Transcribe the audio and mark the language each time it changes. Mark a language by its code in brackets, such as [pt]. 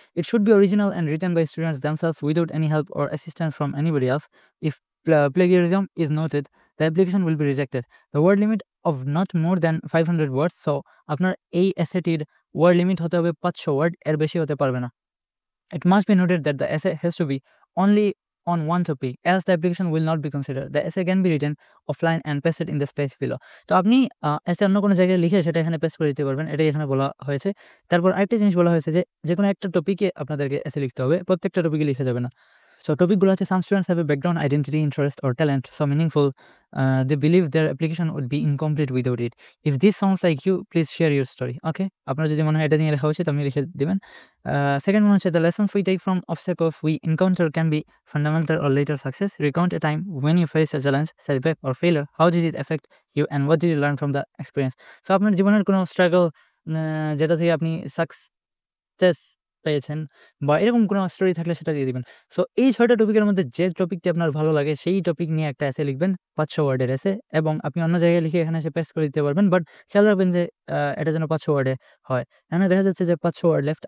[en] It should be original and written by students themselves without any help or assistance from anybody else. If plagiarism is noted, the application will be rejected. The word limit of not more than 500 words. [bn] So আপনার এই এসেটির word limit হতে হবে 500 word, এর বেশি হতে পারবে না। [en] It must be noted that the essay has to be only on one topic, else the application will not be considered. The essay can be written offline and pasted in the space below. [bn] তো আপনি essay অন্য কোনো জায়গায় লিখে সেটা এখানে paste করে দিতে পারবেন। এটাই এখানে বলা হয়েছে। তারপর আরেকটা জিনিস বলা হয়েছে যে, যেকোনো একটা টপিকে আপনাদেরকে essay লিখতে হবে। প্রত্যেকটা টপিকে লিখা যাবে না। [en] So [bn] টপিকগুলো হচ্ছে [en] some students have a background, identity, interest or talent so meaningful, they believe their application would be incomplete without it. If this sounds like you, please share your story. Okay? [bn] আপনার যদি মনে হয় এটা নিয়ে লেখা উচিত আপনি লিখে দিবেন। [en] Second one [bn] হচ্ছে [en] the lessons we take from obstacles we encounter can be fundamental or later success. Recount a time when you faced a challenge, setback or failure. How did it affect you and what did you learn from the experience? [bn] So আপনার জীবনের কোনো struggle যেটা থেকে আপনি success পেয়েছেন বা এরকম কোনো স্টোরি থাকলে সেটা দিয়ে দিবেন। সো এই ৬টা টপিকের মধ্যে যে টপিকটি আপনার ভালো লাগে সেই টপিক নিয়ে একটা এসে লিখবেন, ৫০০ ওয়ার্ডের এসে, এবং আপনি অন্য জায়গায় লিখে এখানে এসে পেস্ট করে দিতে পারবেন। বাট খেয়াল রাখবেন যে এটা যেন ৫০০ ওয়ার্ডে হয়। এখানে দেখা যাচ্ছে যে ৫০০ ওয়ার্ড লেফট।